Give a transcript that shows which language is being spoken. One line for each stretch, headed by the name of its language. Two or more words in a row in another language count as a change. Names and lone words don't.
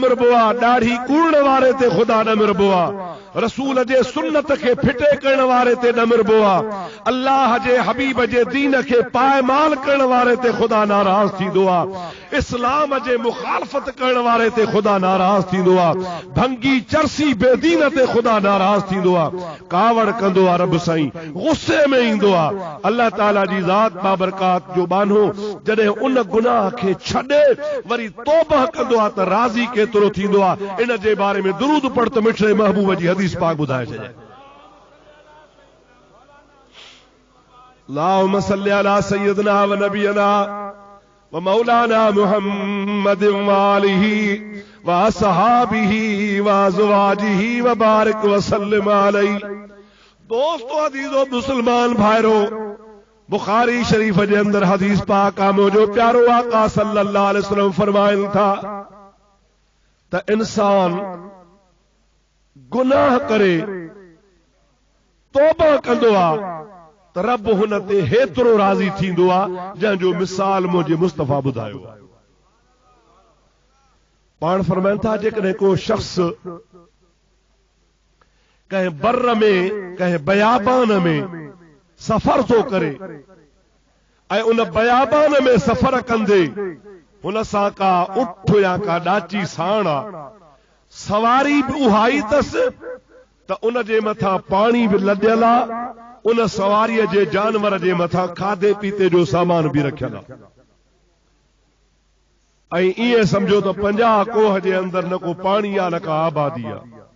Sindhi: मिरबो आहे, ॾाढ़ी कूड़ण वारे ते ख़ुदा न मिरबो आहे, रसूल जे सुन्नत खे फिटे करण वारे ते न मिरबो आहे, अल्लाह जे हबीब जे दीन खे पायमाल करण वारे ते ख़ुदा नाराज़ थींदो आहे, इस्लाम जे मुखालफ़त करण वारे ते ख़ुदा नाराज़ थींदो आहे, भंगी चरसी बेदीन ते ख़ुदा नाराज़ थींदो आहे, कावड़ कंदो आहे रब साईं, गुस्से में ईंदो आहे। अल्लाह ताला जी ज़ात बाबरकात जो बानो जॾहिं उन गुनाह खे छॾे वरी तौबा कंदो आहे त राज़ी केतिरो थींदो आहे। इन जे बारे में दुरूद पढ़ त मिठड़े महबूब जी हदीस पाक ॿुधाए छॾे।
Arabic: اللهم صل على سيدنا ونبينا ومولانا محمد وآله وأصحابه وأزواجه وبارك وسلم عليه.
Sindhi: दोस्तों अज़ीज़ो मुसलमान भाइरो, बुखारी शरीफ जे अंदर हदीस पाक आ मुंहिंजो प्यारो आका
Arabic: صلى الله عليه وسلم
Sindhi: फरमाइनि था त इंसान गुनाह करे तौबा कंदो आहे त रब हुन ते हेतिरो राज़ी थींदो आहे जंहिंजो मिसाल मुंहिंजे मुस्तफ़ा ॿुधायो आहे। पाण फरमाइनि था जेकॾहिं को शख्स कंहिं बर में कंहिं बयाबान में सफ़र थो करे ऐं उन बयाबान में सफ़र कंदे हुन सां का उठ या का ॾाची साण आहे, सवारी बि उहा ई अथसि त उन जे मथां पाणी बि लॾियल आहे, उन सवारीअ जे जानवर जे मथां खाधे पीते जो सामान बि रखियल आहे ऐं ईअं सम्झो त 50 कोह जे अंदर न को पाणी आहे न का आबादी आहे।